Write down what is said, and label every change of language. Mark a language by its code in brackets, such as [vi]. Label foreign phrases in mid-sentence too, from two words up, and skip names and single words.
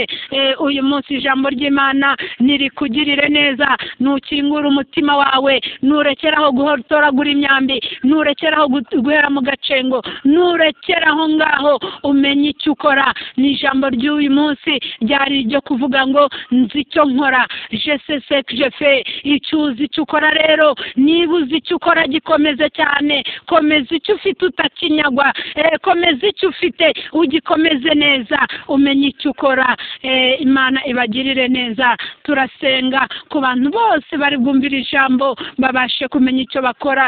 [rw] Uyu munsi ijambo ry'Imana nirikugirire neza. Nukingura umutima wawe, nurekeraho gutoragura imyambi, nurekeraho guhera mu gacengo, nurekeraho ngaho umenye icyo ukora. Ni ijambo ry'uyu munsi ryari iryo kuvuga ngo nzi icyo nkora, [fr] je sais ce que je fais. [rw] Icyo uzi icyo ukora rero, niba uzi icyo ukora gikomeze cyane, komeza icyo ufite utakinyagwa, komeza icyo ufite ugikomeze neza, umenye icyo ukora. Imana ibagirire neza. Turasenga ku bantu bose bari bwumvira ijambo babashe kumenya icyo bakora.